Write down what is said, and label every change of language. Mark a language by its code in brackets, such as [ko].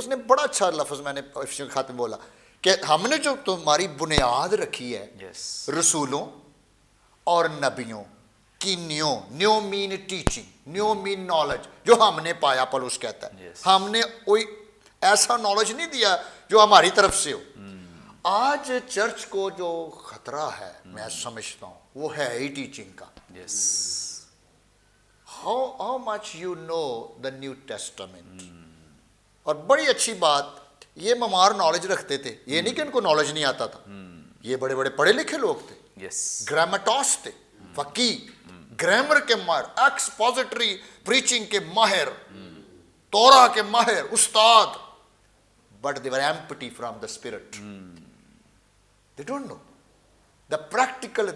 [ur] اس نے بڑا اچھا لفظ میں نے خاتم بولا کہ ہم نے جو تمہاری بنیاد رکھی ہے رسولوں اور نبیوں کی, نیو مین ٹیچنگ, نیو مین نالج جو ہم نے پایا. پولس کہتا ہے ہم نے ایسا نالج نہیں دیا جو ہماری طرف سے ہو. آج چرچ کو جو خطرہ ہے میں سمجھتا ہوں وہ ہے ہی ٹیچنگ کا. [en] Yes. How much you know the New Testament. [ur] اور بڑی اچھی بات, یہ ممار نالج رکھتے تھے, یہ نہیں کہ ان کو نالج نہیں آتا تھا, یہ بڑے بڑے پڑھے لکھے لوگ تھے, [en] Yes. [ur] گرامیٹوس تھے, فقی, گرامر کے ماہر, ایکسپوزیٹری پریچنگ کے ماہر, تورا کے ماہر, استاد, [en] but they were empty from the spirit. They don't know the practical.